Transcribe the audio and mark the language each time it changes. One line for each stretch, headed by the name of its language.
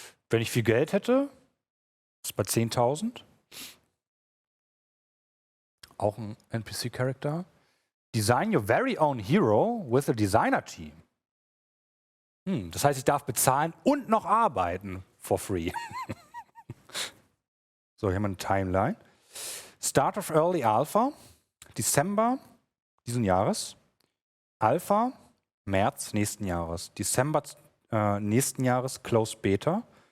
German: Wenn ich viel Geld hätte, ist bei 10.000. Auch ein NPC Character.
English: Design your very own hero with a designer team.
German: Das heißt, ich darf bezahlen und noch arbeiten for free. So, hier haben wir eine Timeline. Start of Early Alpha, Dezember diesen Jahres. Alpha, März nächsten Jahres. Dezember nächsten Jahres, Closed Beta.